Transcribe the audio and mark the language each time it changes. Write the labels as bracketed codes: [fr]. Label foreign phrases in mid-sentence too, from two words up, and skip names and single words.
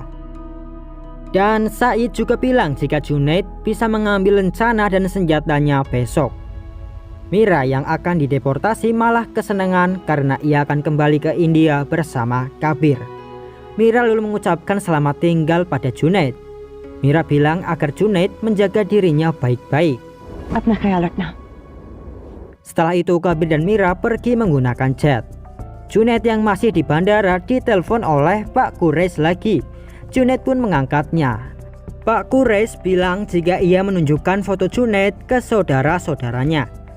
[id] Dan Said juga bilang jika Junaid bisa mengambil rencana dan senjatanya besok. Mira yang akan dideportasi malah kesenangan karena ia akan kembali ke India bersama Kabir. Mira lalu mengucapkan selamat tinggal pada Junaid. Mira bilang agar Junaid menjaga dirinya baik-baik. [hi] अपना ख्याल रखना। [id] Setelah itu Kabir dan Mira pergi menggunakan jet. Junaid yang masih di bandara ditelepon oleh Pak Quraisy lagi. Junaid pun mengangkatnya. Pak Quraisy bilang jika ia menunjukkan foto Junaid ke saudara-saudaranya.